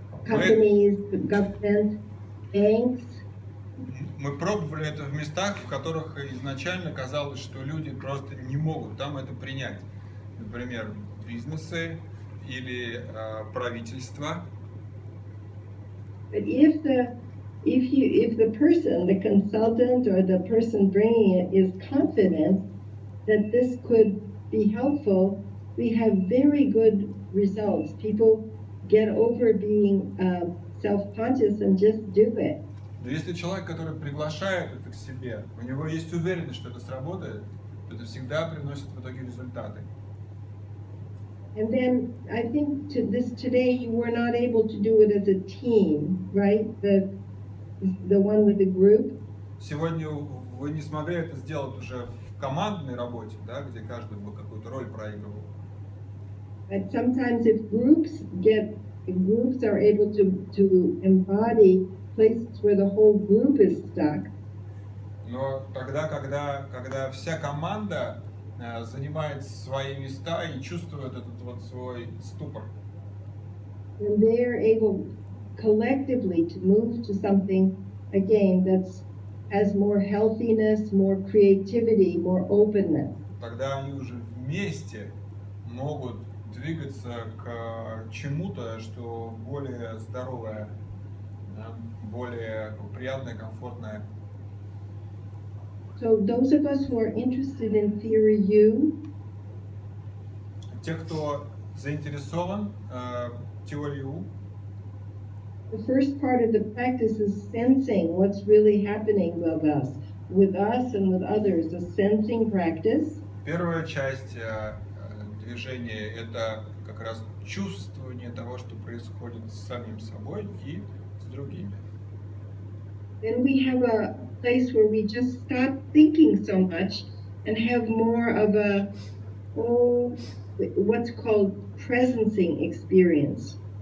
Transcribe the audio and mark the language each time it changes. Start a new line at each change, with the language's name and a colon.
English: Companies, the government, banks.
Russian: Мы пробовали это в местах, в которых изначально казалось, что люди просто не могут там это принять. Например, бизнесы или правительства.
English: But if the person, the consultant or the person bringing it is confident that this could be helpful, we have very good results. People get over being self-conscious and just do it.
Russian: Но если человек, который приглашает это к себе, у него есть уверенность, что это сработает, то это всегда приносит в итоге результаты.
English: And then I think today you were not able to do it as a team, right? The one with the group.
Russian: Сегодня вы не смогли это сделать уже в командной работе, да, где каждый бы какую-то роль проигрывал.
English: But sometimes if groups are able to embody places where the whole group is stuck.
Russian: Но тогда, когда вся команда занимает свои места и чувствует этот вот свой ступор,
English: And they are able collectively to move to something again that's has more healthiness, more creativity, more openness.
Russian: тогда они уже вместе могут двигаться к чему-то, что более здоровое, да, более приятное, комфортное.
English: So those of us who are interested in Theory U,
Russian: Те, кто заинтересован теорией U,
English: the first part of the practice is sensing what's really happening with us and with others, a sensing practice.
Russian: первая часть движения — это как раз чувствование того, что происходит с самим собой и с другими.
English: Then we have a place where we just stop thinking so much and have more of what's called presencing experience.